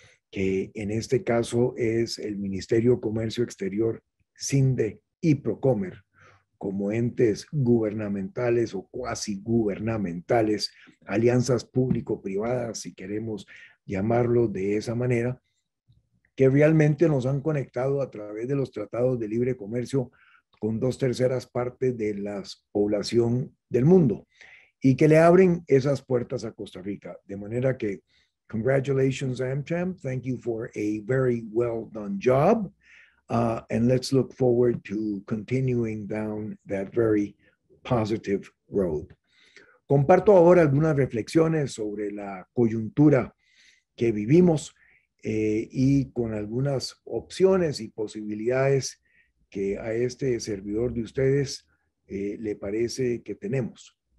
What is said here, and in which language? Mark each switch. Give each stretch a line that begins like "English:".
Spanish: que en este caso es el Ministerio de Comercio Exterior, CINDE y Procomer, como entes gubernamentales o cuasi gubernamentales, alianzas público-privadas, si queremos llamarlo de esa manera, que realmente nos han conectado a través de los tratados de libre comercio con 2/3 partes de la población del mundo y que le abren esas puertas a Costa Rica. De manera que,
English: congratulations,
Spanish: AmCham.
English: Thank you for a very well done job. And let's look forward to continuing down that very positive road.
Spanish: Comparto ahora algunas reflexiones sobre la coyuntura que vivimos y con algunas opciones y posibilidades que a este servidor de ustedes le parece que tenemos.